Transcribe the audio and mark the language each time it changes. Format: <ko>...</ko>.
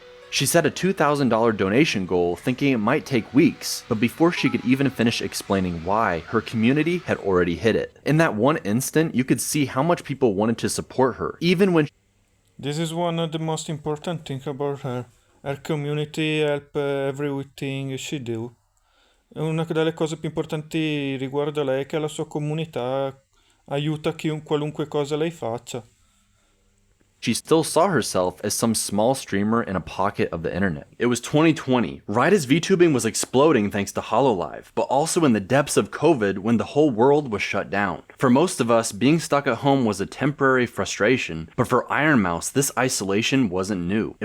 <en>She set a $2,000 donation goal, thinking it might take weeks, but before she could even finish explaining why, her community had already hit it. In that one instant, you could see how much people wanted to support her, even when This is one of the most important things about her. her community help everything she do.</en> <it>Una delle cose più importanti riguardo a lei è che la sua comunità aiuta qualunque cosa lei faccia.</it> <en>She still saw herself as some small streamer in a pocket of the internet. It was 2020, right as VTubing was exploding thanks to HoloLive, but also in the depths of COVID when the whole world was shut down. For most of us, being stuck at home was a temporary frustration, but for Iron Mouse, this isolation wasn't new.</en>